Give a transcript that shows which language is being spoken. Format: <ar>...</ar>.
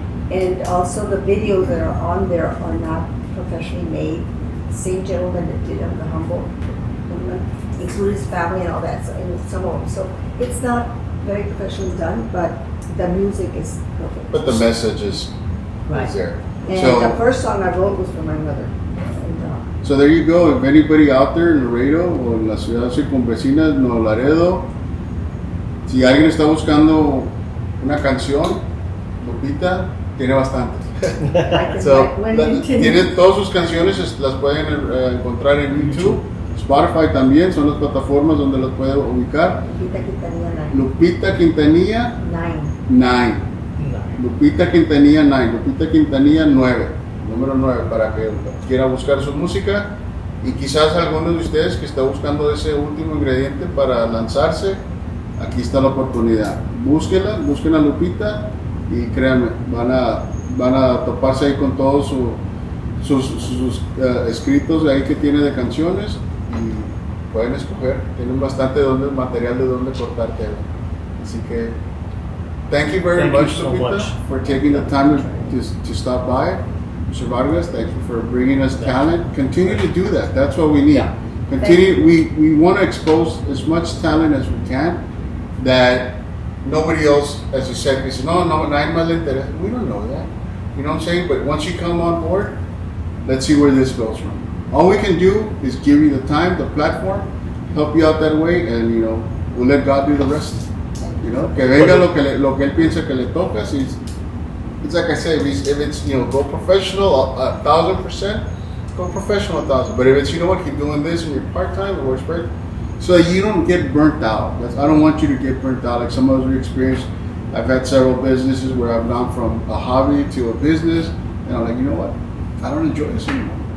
<en>And also the videos that are on there are not professionally made. Same gentleman that did the Humboldt, included his family and all that, so, and some of them. So it's not very professionally done, but the music is perfect. But the message is Right. there. And So- the first song I wrote was for my mother. And, So there you go. If anybody out there</en> <es>en Laredo o en las ciudades circunvecinas, Nuevo Laredo, si alguien está buscando una canción, Lupita tiene bastantes.</es> <en>I can So, write when you can.</en> <es>tiene todas sus canciones, las pueden encontrar en YouTube. Spotify también son las plataformas donde las puede ubicar. Lupita Quintanilla Lupita Quintanilla 9. 9. Lupita Quintanilla 9. Lupita Quintanilla 9. Número 9 para que quiera buscar su música. Y quizás alguno de ustedes que está buscando ese último ingrediente para lanzarse, aquí está la oportunidad. Búsquenla, busquen a Lupita y créanme, van a toparse ahí con todos sus escritos ahí que tiene de canciones y pueden escoger. Tienen bastante material de donde cortar tela. Así que,</es> <en>thank you very Thank you much, so Lupita, much. for taking the time to stop by. Mr. Vargas, thank you for bringing us talent. Continue to do that. That's what we need. Yeah. Continue. We want to expose as much talent as we can that nobody else, as you said, we say,</en> <es>no, nadie más le interesa.</es> <en>We don't know that. You know what I'm saying? But once you come on board, let's see where this goes from. All we can do is give you the time, the platform, help you out that way, and we'll let God do the rest.</en> <es>Que venga lo que él piensa que le toca.</es> <en>It's like I said, if it's go professional 1,000%, go professional 1,000. But if it's keep doing this and you're part time, it works great. So that you don't get burnt out. I don't want you to get burnt out like some other experience. I've had several businesses where I've gone from a hobby to a business, and I'm like, you know what? I don't enjoy this anymore.</en>